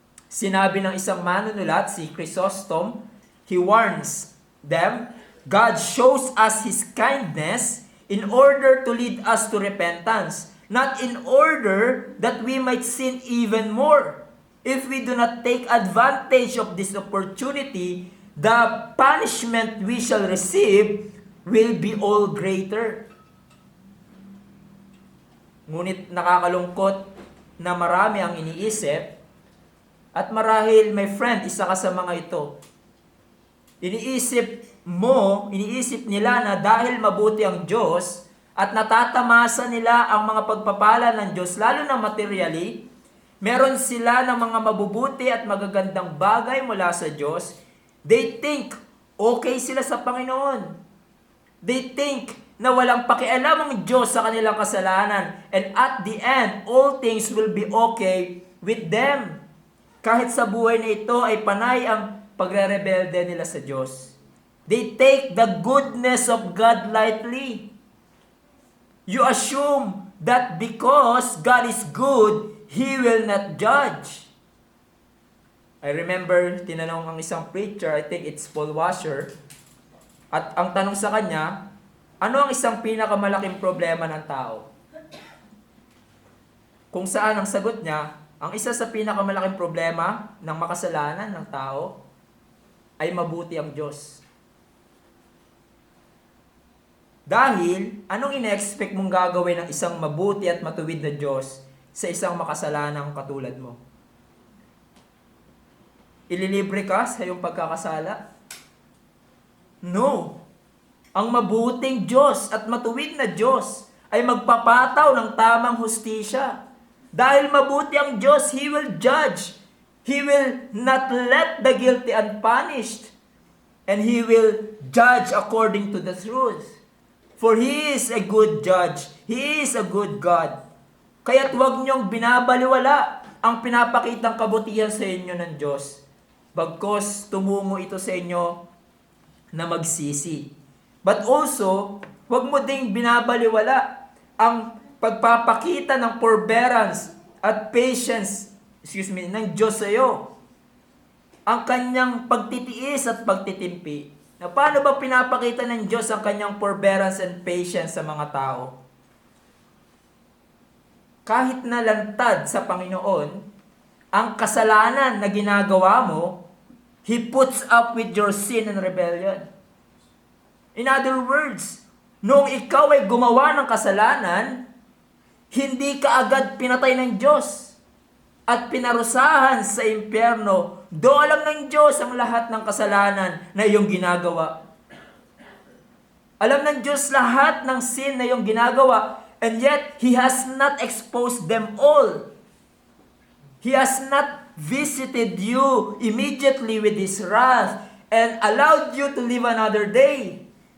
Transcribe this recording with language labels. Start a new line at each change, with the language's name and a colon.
Filipino: Sinabi ng isang manunulat,
English: si Chrysostom, he warns them, God shows us His kindness in order to lead us to repentance, not in order that we might sin even more. If we do not take advantage of this opportunity, the punishment we shall receive will be all greater.
Filipino: Ngunit nakakalungkot na marami ang iniisip, at marahil, my friend, isa ka sa mga ito. Iniisip nila na dahil mabuti ang Diyos at natatamasa nila ang mga pagpapala ng Diyos, lalo na materially, meron sila ng mga mabubuti at magagandang bagay mula sa Diyos.
English: They think
Filipino: okay sila sa Panginoon. They think na walang pakialam ang Diyos sa kanilang kasalanan.
English: And at the end, all things will be okay with them.
Filipino: Kahit sa buhay na ito ay panay ang pagre-rebelde nila sa Diyos.
English: They take the goodness of God lightly. You assume that because God is good, He will not judge. I remember,
Filipino: tinanong ang isang preacher,
English: I think it's
Filipino: Paul Washer, at ang tanong sa kanya, ano ang isang pinakamalaking problema ng tao? Kung saan ang sagot niya, ang isa sa pinakamalaking problema ng makasalanan ng tao ay mabuti ang Diyos. Dahil, anong ina-expect mong gagawin ng isang mabuti at matuwid na Diyos sa isang makasalanang katulad mo? Ililibre ka sa iyong pagkakasala? No. Ang mabuting Diyos at matuwid na Diyos ay magpapataw ng tamang hustisya. Dahil mabuti ang Diyos,
English: He will judge. He will not let the guilty unpunished. And He will judge according to the truth. For He is a good judge. He is a good God.
Filipino: Kaya't huwag niyong binabaliwala ang pinapakitang kabutihan sa inyo ng Diyos. Bagkos tumungo ito sa inyo na magsisi.
English: But also,
Filipino: huwag mo ding binabaliwala ang pagpapakita ng forbearance at patience, ng Diyos sa iyo. Ang kanyang pagtitiis at pagtitimpi. Na paano ba pinapakita ng Diyos ang kanyang forbearance and patience sa mga tao? Kahit na lantad sa Panginoon, ang kasalanan na ginagawa mo,
English: He puts up with your sin and rebellion. In other words,
Filipino: nung ikaw ay gumawa ng kasalanan, hindi ka agad pinatay ng Diyos at pinarusahan sa impyerno. Do alam ng Diyos ang lahat ng kasalanan na iyong ginagawa. Alam ng Diyos lahat ng sin na iyong ginagawa,
English: and yet He has not exposed them all. He has not visited you immediately with His wrath and allowed you to live another day.